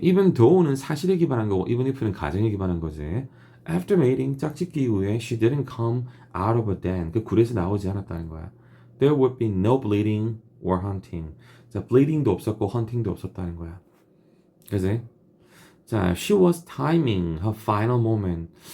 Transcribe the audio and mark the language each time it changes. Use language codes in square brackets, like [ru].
[ko] even though는 사실에 기반한 거고 even if는 가정에 기반한 거지. [en] After mating, [ko] 짝짓기 이후에 [en] she didn't come out of a den. [ko] 그 굴에서 나오지 않았다는 거야. [en] There would be no bleeding or hunting. [ko] 자, bleeding도 없었고 hunting도 없었다는 거야. 그지? [en] 자, she was timing her final moment.